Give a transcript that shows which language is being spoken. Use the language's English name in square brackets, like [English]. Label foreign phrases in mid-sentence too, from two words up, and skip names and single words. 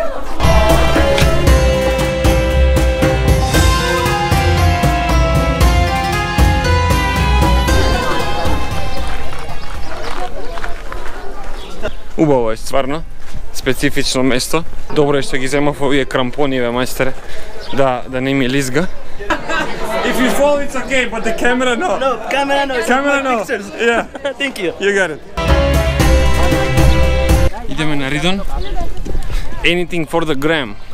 [Macedonian] Убаво е, стварно. Специфично место. Добро е што ги земав овие крампониве, мајстере, да не ми лизга. [English] If you fall, it's okay, but the camera no. No, camera no. Camera no. Pictures. Yeah. Thank you. You got it. [Macedonian] Идеме на Ридон. [English] Anything for the gram.